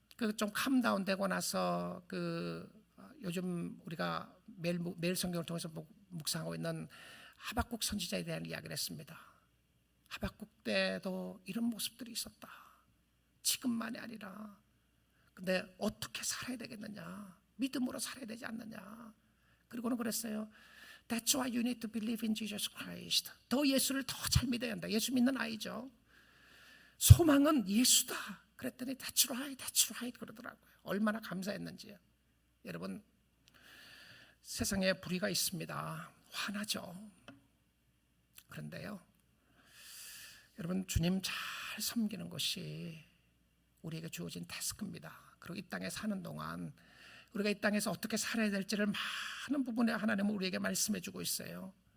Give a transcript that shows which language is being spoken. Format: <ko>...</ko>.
<ko>그 좀 캄다운 되고 나서 요즘 우리가 매일 성경을 통해서 묵상하고 있는 하박국 선지자에 대한 이야기를 했습니다. 하박국 때도 이런 모습들이 있었다. 지금만이 아니라. 근데 어떻게 살아야 되겠느냐? 믿음으로 살아야 되지 않느냐? 그리고는 그랬어요.</ko> <en>That's why you need to believe in Jesus Christ.</en> <ko>더 예수를 더 잘 믿어야 한다. 예수 믿는 아이죠. 소망은 예수다. 그랬더니</ko> <en>That's right, that's right</en> <ko>그러더라고요. 얼마나 감사했는지요. 여러분, 세상에 불의가 있습니다. 화나죠. 그런데요, 여러분, 주님 잘 섬기는 것이 우리에게 주어진 태스크입니다. 그리고 이 땅에 사는 동안 우리가 이 땅에서 어떻게 살아야 될지를 많은 부분에 하나님은 우리에게 말씀해 주고 있어요.</ko>